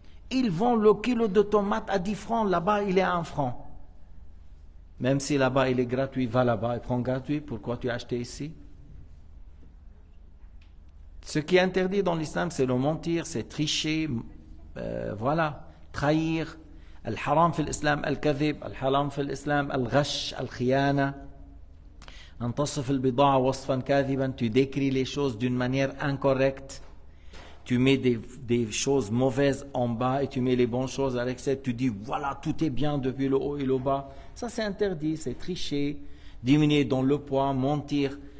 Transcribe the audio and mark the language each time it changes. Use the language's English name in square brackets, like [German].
[French] Ils vendent le kilo de tomates à 10 francs, là-bas il est à 1 franc. Même si là-bas il est gratuit, va là-bas et prends gratuit. Pourquoi tu as acheté ici? Ce qui est interdit dans l'islam, c'est le mentir, c'est tricher, voilà, trahir. [Arabic] الحرام في الإسلام الكذب، الحرام في الإسلام الغش، الخيانة. أن تصف البضاعة وصفا كاذبا. [French] Tu décris les choses d'une manière incorrecte. Tu mets des choses mauvaises en bas et tu mets les bonnes choses à l'excès. Tu dis voilà, tout est bien depuis le haut et le bas. Ça c'est interdit, c'est tricher, diminuer dans le poids, mentir.